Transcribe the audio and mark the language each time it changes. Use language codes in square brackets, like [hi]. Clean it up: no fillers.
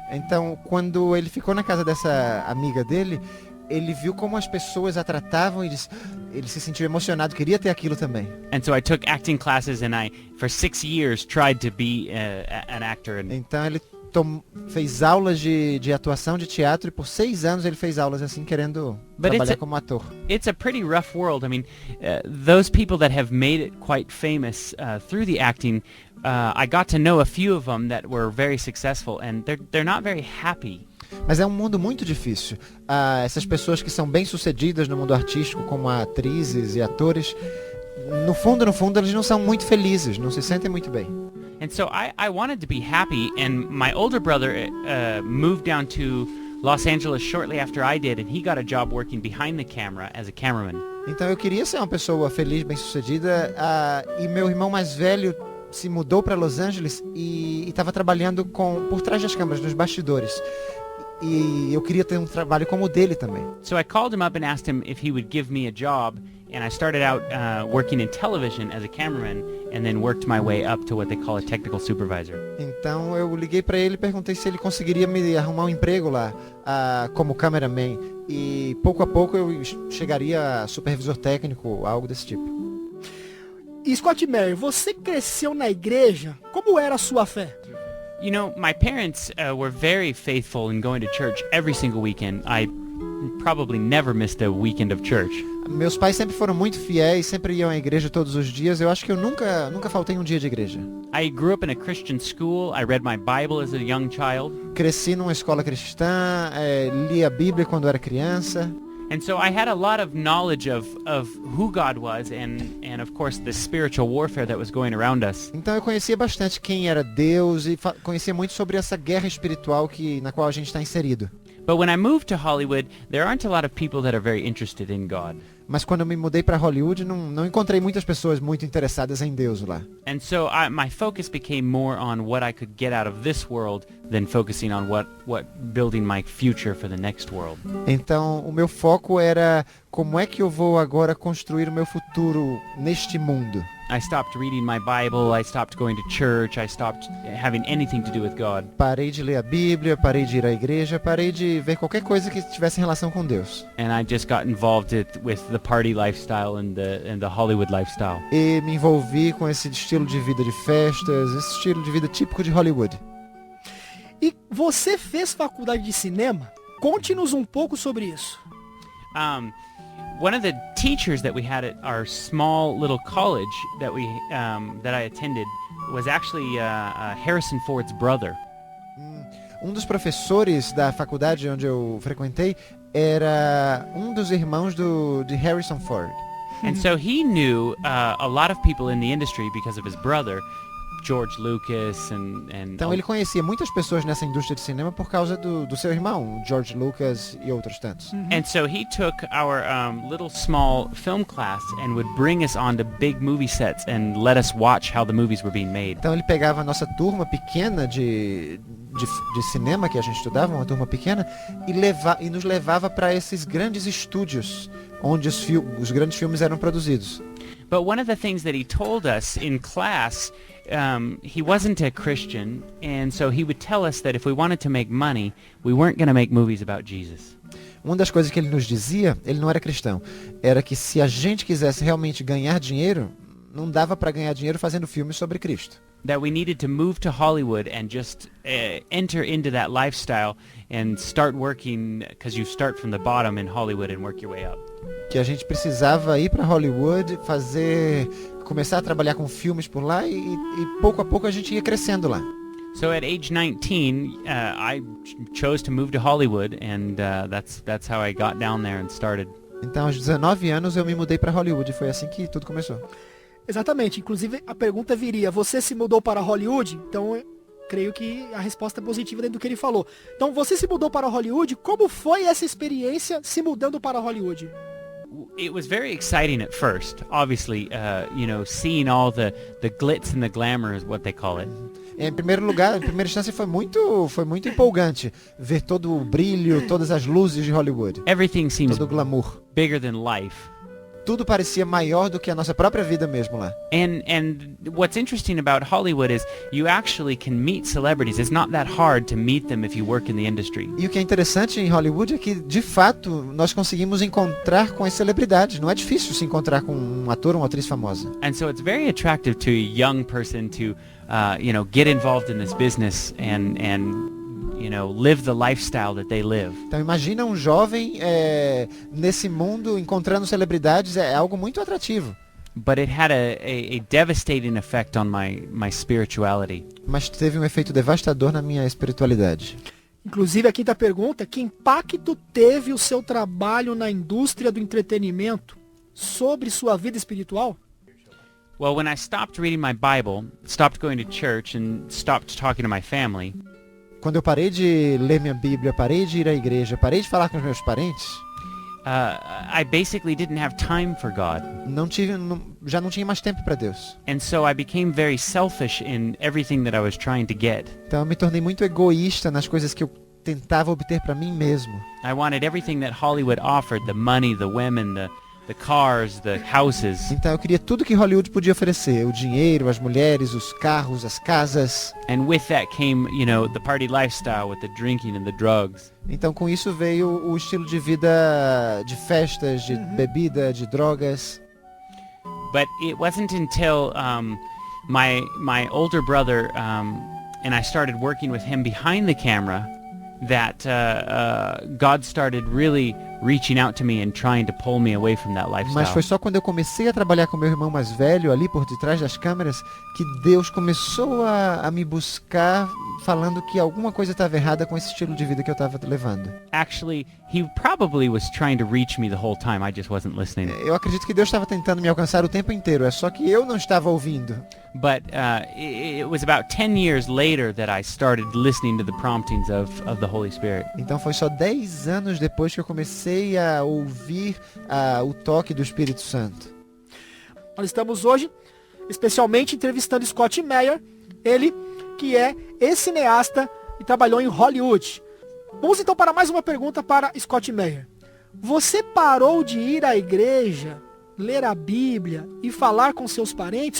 [pt] Então, quando ele ficou na casa dessa amiga dele, ele viu como as pessoas a tratavam e ele se sentiu emocionado, queria ter aquilo também. [en] And so I took acting classes, and I, for 6 years, tried to be an actor. And [pt] então ele fez aulas de atuação de teatro e por 6 anos ele fez aulas assim querendo [en] But [pt] trabalhar como ator. [en] It's a pretty rough world. I mean, those people that have made it quite famous through the acting, I got to know a few of them that were very successful, and they're not very happy. [pt] Mas é um mundo muito difícil. Essas pessoas que são bem-sucedidas no mundo artístico, como atrizes e atores, no fundo, eles não são muito felizes, não se sentem muito bem. [en] And so I wanted to be happy, and my older brother moved down to Los Angeles shortly after I did, and he got a job working behind the camera as a cameraman. [pt] Então eu queria ser uma pessoa feliz, bem-sucedida, e meu irmão mais velho se mudou para Los Angeles e estava trabalhando por trás das câmeras, nos bastidores. E eu queria ter um trabalho como o dele também. [en] So I called him up and asked him if he would give me a job, and I started out working in television as a cameraman, and then worked my way up to what they call a technical supervisor. [pt] Então eu liguei para ele e perguntei se ele conseguiria me arrumar um emprego lá como cameraman. E pouco a pouco eu chegaria a supervisor técnico, algo desse tipo. E Scott Meyer, você cresceu na igreja? Como era a sua fé? [en] You know, my parents were very faithful in going to church every single weekend. I probably never missed a weekend of church. [pt] Meus pais sempre foram muito fiéis, sempre iam à igreja todos os dias. Eu acho que eu nunca faltei um dia de igreja. [en] I grew up in a Christian school. I read my Bible as a young child. [pt] Cresci numa escola cristã, li a Bíblia quando era criança. [en] And so I had a lot of knowledge of who God was and of course the spiritual warfare that was going around us. [pt] Então eu conhecia bastante quem era Deus e conhecia muito sobre essa guerra espiritual na qual a gente está inserido. [en] But when I moved to Hollywood, there aren't a lot of people that are very interested in God. [pt] Mas quando eu me mudei para Hollywood, não encontrei muitas pessoas muito interessadas em Deus lá. [en] And so my focus became more on what I could get out of this world than focusing on what building my future for the next world. [pt] Então, o meu foco era como é que eu vou agora construir o meu futuro neste mundo. [en] I stopped reading my Bible, I stopped going to church, I stopped having anything to do with God. [pt] Parei de ler a Bíblia, parei de ir à igreja, parei de ver qualquer coisa que tivesse relação com Deus. [en] And I just got involved with the party lifestyle and the Hollywood lifestyle. [pt] E me envolvi com esse estilo de vida de festas, esse estilo de vida típico de Hollywood. E você fez faculdade de cinema? Conte-nos um pouco sobre isso. [en] One of the teachers that we had at our small little college that I attended was actually Harrison Ford's brother. [pt] Um dos professores da faculdade onde eu frequentei era um dos irmãos de Harrison Ford. [en] And so he knew a lot of people in the industry because of his brother, George Lucas and [pt] Então ele conhecia muitas pessoas nessa indústria de cinema por causa do seu irmão, George Lucas e outros tantos. [en] And so he took our little small film class and would bring us onto big movie sets and let us watch how the movies were being made. [pt] Então ele pegava a nossa turma pequena de cinema que a gente estudava, uma turma pequena, e nos levava para esses grandes estúdios onde os grandes filmes eram produzidos. [en] But one of the things that he told us in class, he wasn't a Christian, and so he would tell us that if we wanted to make money, we weren't going to make movies about Jesus. [pt] Uma das coisas que ele nos dizia, ele não era cristão, era que se a gente quisesse realmente ganhar dinheiro, não dava para ganhar dinheiro fazendo filmes sobre Cristo. [en] That we needed to move to Hollywood and just enter into that lifestyle and start working, because you start from the bottom in Hollywood and work your way up. [pt] Que a gente precisava ir para Hollywood, começar a trabalhar com filmes por lá e pouco a pouco a gente ia crescendo lá. [en] So at age 19, I chose to move to Hollywood, and that's how I got down there and started. [pt] Então aos 19 anos eu me mudei para Hollywood e foi assim que tudo começou. Exatamente, inclusive a pergunta viria, você se mudou para Hollywood? Então eu creio que a resposta é positiva dentro do que ele falou. Então você se mudou para Hollywood, como foi essa experiência se mudando para Hollywood? [en] It was very exciting at first, obviously, seeing all the glitz and the glamour is what they call it. [pt] Em primeiro lugar, em primeira instância foi muito empolgante ver todo o brilho, todas as luzes de Hollywood. [en] Everything seems [pt] todo o glamour. [en] bigger than life. [pt] tudo parecia maior do que a nossa própria vida mesmo lá. [en] And what's interesting about Hollywood is you actually can meet celebrities. It's not that hard to meet them if you work in the industry. [pt] E o que é interessante em Hollywood é que, de fato, nós conseguimos encontrar com as celebridades. Não é difícil se encontrar com um ator ou uma atriz famosa. [en] And so it's very attractive to a young person to, get involved in this business and live the lifestyle that they live. [pt] Então imagina um jovem nesse mundo encontrando celebridades, é algo muito atrativo. [en] But it had a devastating effect on my spirituality. [pt] Mas teve um efeito devastador na minha espiritualidade. Inclusive, a quinta pergunta: que impacto teve o seu trabalho na indústria do entretenimento sobre sua vida espiritual? [en] Well, when I stopped reading my Bible, stopped going to church, and stopped talking to my family, [pt] Quando eu parei de ler minha Bíblia, parei de ir à igreja, parei de falar com os meus parentes, [en] I basically didn't have time for God. [pt] já não tinha mais tempo para Deus. [en] And so I became very selfish in everything that I was trying to get. [pt] Então eu me tornei muito egoísta nas coisas que eu tentava obter para mim mesmo. [en] I wanted everything that Hollywood offered, the money, the women, the cars, the houses. [pt] Então eu queria tudo que Hollywood podia oferecer, o dinheiro, as mulheres, os carros, as casas. [en] And with that came, the party lifestyle with the drinking and the drugs. [pt] Então com isso veio o estilo de vida de festas, de bebida, de drogas. [en] But it wasn't until my older brother and I started working with him behind the camera that God started really reaching out to me and trying to pull me away from that lifestyle. [pt] Mas foi só quando eu comecei a trabalhar com meu irmão mais velho ali por detrás das câmeras que Deus começou a me buscar falando que alguma coisa estava errada com esse estilo de vida que eu estava levando. [en] Actually, he probably was trying to reach me the whole time. I just wasn't listening. [pt] Eu acredito que Deus estava tentando me alcançar o tempo inteiro, é só que eu não estava ouvindo. [en] But it was about 10 years later that I started listening to the promptings of the Holy Spirit. [pt] Então foi só 10 anos depois que eu comecei a ouvir o toque do Espírito Santo. Nós estamos hoje especialmente entrevistando Scott Meyer, ele que é ex-cineasta e trabalhou em Hollywood. Vamos então para mais uma pergunta para Scott Meyer. Você parou de ir à igreja, ler a Bíblia e falar com seus parentes?